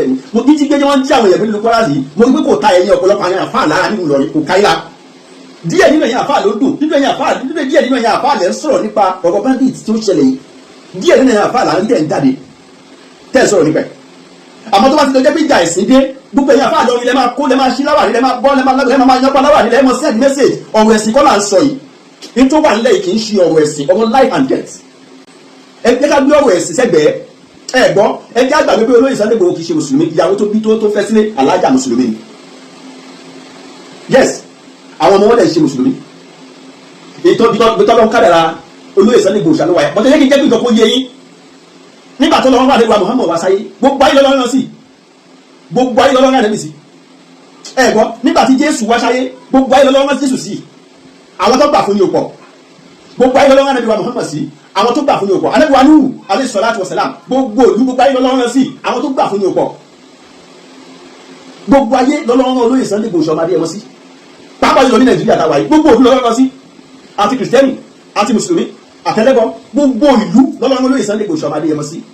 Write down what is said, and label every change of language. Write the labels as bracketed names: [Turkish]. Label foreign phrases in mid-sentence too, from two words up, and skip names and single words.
[Yoruba] ni mo kí tí gbé wọ́n jí àwọn èèyàn nínú Kwara yìí mo rí pé kò ta ẹ̀yìn ọ̀pọ̀lọpọ̀ àwọn àfáà lára nínú Ìlọrin kò káyà díẹ̀ nínú ẹ̀yìn àfáà ló dùn díẹ̀ nínú ẹ̀yìn àfáà lẹ́ ń sọ̀rọ̀ nípa ọ̀rọ̀ bandit tí ó ṣẹlẹ̀ yìí díẹ̀ nínú ẹ̀yìn àfáà lára tẹ̀ ń jáde tẹ̀ sọ̀rọ̀ nípa ẹ̀ àmọ́ tó bá ti lọ jẹ́ pé ìjà ẹ̀sìn dé gbogbo ẹ̀yìn àfáà lọ́rin lẹ́ máa kó lẹ́ máa ṣí láwàrí lẹ́ máa bọ́ lẹ́ máa yánpá láwàrí lẹ́ máa [English] send message [Yoruba] ọ̀rọ̀ ẹ̀sìn kọ́ là ń sọ yìí ní tó wà nílẹ̀ yìí kì í ṣe ọ̀rọ̀ ẹ̀sìn, ọ̀rọ̀ [English] life and death. [Yoruba] ẹ jẹ́ ká gbé ọ̀rọ̀ ẹ̀sìn sẹ́gbẹ̀ẹ́. ẹ gbọ́, ẹ jẹ́ àgbàgbé pé olóyè Sunday Igboho kì í ṣe mùsùlùmí, ìyàwó tó bí tó fẹ́ sílé alájà mùsùlùmí ni. Yes, àwọn ọmọ wọn lè ṣe mùsùlùmí. ìtọ́lọ́ kádàrá olóyè Sunday Igboho ṣàlùwà ẹ̀ bọ́tẹ́ yẹ kí n jẹ́ pé ìjọpọ̀ yẹ yín nígbà tó lọ́wọ́ àdébùwà Muhammad wá sáyé gbogbo ayé lọ́lọ́rọ́ sí, gbogbo ayé lọ́lọ́rọ́ àdébì sí. ẹ gbọ́, nígbà tí Jésù wá sáyé gbogbo ayé lọ́lọ́rọ́ Jésù sí, àwọn tó gbà fún ní òpọ̀. gbogbo ayé lọ́lọ́rọ́ àdébùwà Muhammad sí, àwọn tó gbà fún ní òpọ̀. àdébùwà Nuhu [Arabic] عليه الصلاة والسلام [Yoruba] gbogbo ìlú gbogbo ayé lọ́lọ́rọ́ sí, àwọn tó gbà fún ní òpọ̀. gbogbo ayé lọ́lọ́rọ́ olóyè Sunday Igboho ọmọdé ẹmọ sí, pàápàá jùlọ ní Nàìjíríà táwa yìí gbogbo ìlú lọ́lọ́rọ́ sí, àti kìrìsìtẹ́nì àti mùsùlùmí àtẹlẹ́bọ, gbogbo ìlú lọ́lọ́rọ́ olóyè Sunday Igboho ọmọdé ẹmọ sí.